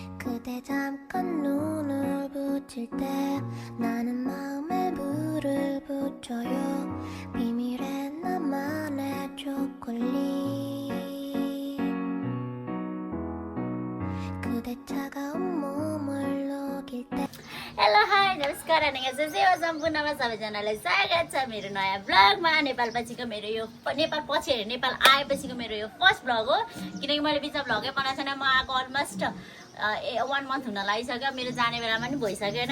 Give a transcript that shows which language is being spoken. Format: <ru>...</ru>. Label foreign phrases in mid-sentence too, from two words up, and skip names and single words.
<ko>그대 잠깐 눈을 붙일 때 나는 마음에 불을 붙여요. 비밀의 나만의 초콜릿. 그대 차가운 몸을 녹일 때.</ko> <en>hello hi</en> <ne>नमस्कार अनि सेवा सम्पूर्णमा सबैजनालाई स्वागत छ मेरो नयाँ ब्लगमा। नेपालपछिको मेरो यो नेपाल पछि नेपाल आएपछिको मेरो यो</ne> <en>first blog</en> <ne>हो, किनकि मैले बिचमा ब्लगै बनाएको छैन। म आएको</ne> <en>almost 1 month</en> <ne>हुन लागिसक्यो, मेरो जाने बेलामा पनि भइसक्यो होइन।</ne>